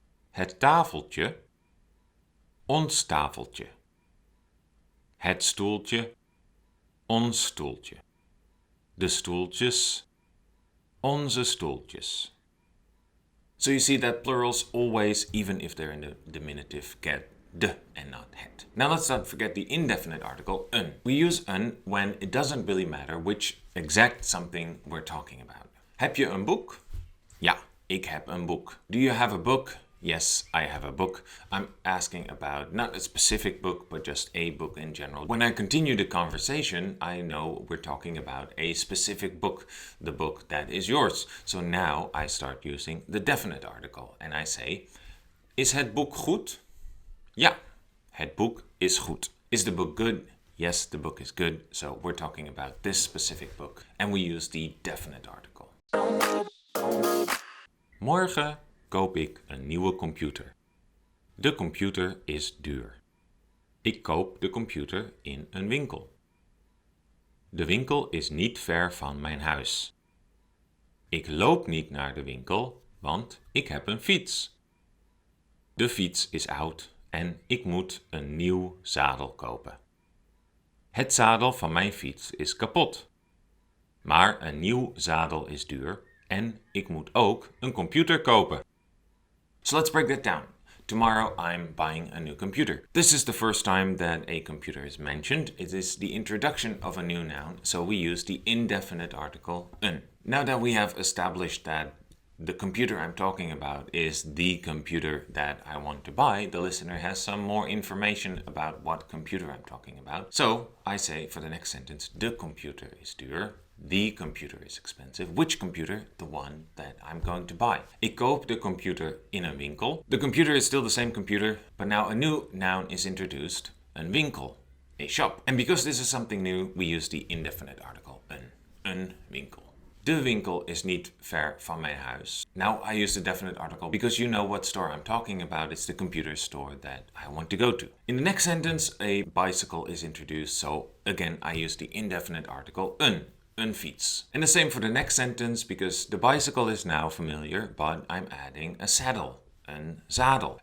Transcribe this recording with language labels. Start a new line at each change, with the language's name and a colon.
Dutch: Het tafeltje, ons tafeltje. Het stoeltje, ons stoeltje. De stoeltjes, onze stoeltjes.
English: So you see that plurals always, even if they're in the diminutive, get de and not het. Now let's not forget the indefinite article, een. We use een when it doesn't really matter which exact something we're talking about.
Dutch: Heb je een boek? Ja, ik heb een boek.
English: Do you have a book? Yes, I have a book. I'm asking about not a specific book, but just a book in general. When I continue the conversation, I know we're talking about a specific book, the book that is yours. So now I start using the definite article and I say,
Dutch: is het boek goed? Ja, het boek is goed.
English: Is the book good? Yes, the book is good. So we're talking about this specific book. And we use the definite article.
Dutch: Morgen koop ik een nieuwe computer. De computer is duur. Ik koop de computer in een winkel. De winkel is niet ver van mijn huis. Ik loop niet naar de winkel, want ik heb een fiets. De fiets is oud en ik moet een nieuw zadel kopen. Het zadel van mijn fiets is kapot. Maar een nieuw zadel is duur en ik moet ook een computer kopen.
English: So let's break that down. Tomorrow I'm buying a new computer. This is the first time that a computer is mentioned. It is the introduction of a new noun, so we use the indefinite article een. Now that we have established that the computer I'm talking about is the computer that I want to buy, the listener has some more information about what computer I'm talking about. So I say for the next sentence,
Dutch: de computer is duur,
English: the computer is expensive. Which computer? The one that I'm going to buy.
Dutch: Ik koop de computer in een winkel.
English: The computer is still the same computer, but now a new noun is introduced, een winkel, a shop. And because this is something new, we use the indefinite article, een winkel.
Dutch: De winkel is niet ver van mijn huis.
English: Now I use the definite article because you know what store I'm talking about. It's the computer store that I want to go to. In the next sentence, a bicycle is introduced. So again, I use the indefinite article, een fiets. And the same for the next sentence because the bicycle is now familiar, but I'm adding a saddle. Een zadel.